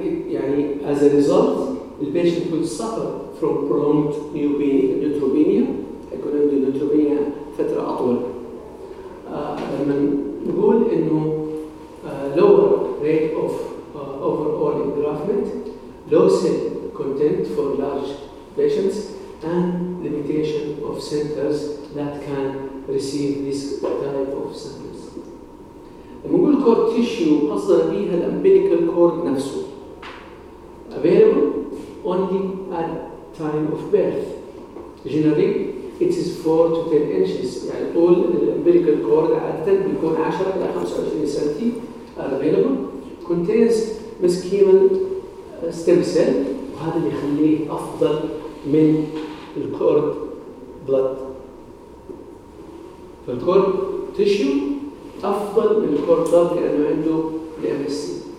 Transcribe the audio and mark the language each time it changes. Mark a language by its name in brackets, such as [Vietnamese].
[English] يعني as a result, the patient will suffer from prolonged neutropenia. [Arabic] يكون عنده نيوتروبينيا فترة أطول. لما نقول إنه [English] lower rate of overall engraftment, low cell content for large patients, and limitation of centers that can receive this type of samples. [Arabic] لما نقول كورد تيشيو قصدنا بيها الامبيليكال كورد نفسه [English] available only at time of birth generally it is 4 to 10 inches [Arabic] يعني طول الامبيليكال كورد عادة بيكون 10 إلى 25 سنتي [English] available contains mesenchymal stem cell [Arabic] وهذا اللي يخليه أفضل من الكورد بلد فالكورد تيشيو أفضل من الكورد بلاد لأنه عنده الـMSC.